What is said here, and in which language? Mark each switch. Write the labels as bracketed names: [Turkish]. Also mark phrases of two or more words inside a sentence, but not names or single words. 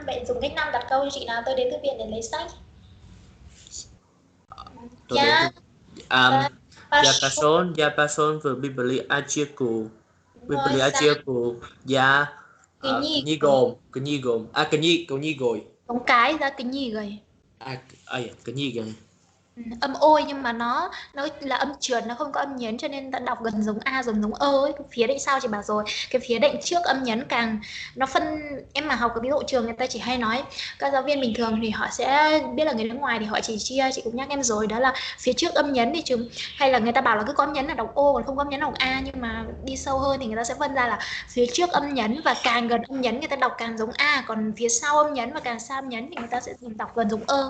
[Vietnamese] Vậy dùng cách 5 đặt câu cho chị nào, tôi đến thư viện để lấy sách. [Russian] Я пошел в библиотеку. Я книгой. [Vietnamese] Giống cái ra книгой. [Russian] Книгой. [Vietnamese] Âm ôi nhưng mà nó là âm trượt, nó không có âm nhấn, cho nên ta đọc gần giống a giống ơ ấy. Cái phía đệm sau chị bảo rồi, cái phía đệm trước âm nhấn càng nó phân. Em mà học cái ví dụ trường người ta chỉ hay nói, các giáo viên bình thường thì họ sẽ biết là người nước ngoài thì họ chỉ chia, chị cũng nhắc em rồi, đó là phía trước âm nhấn thì trường, hay là người ta bảo là cứ có âm nhấn là đọc ô còn không có âm nhấn là đọc a, nhưng mà đi sâu hơn thì người ta sẽ phân ra là phía trước âm nhấn và càng gần âm nhấn người ta đọc càng giống a, còn phía sau âm nhấn và càng xa âm nhấn thì người ta sẽ đọc gần giống ơ.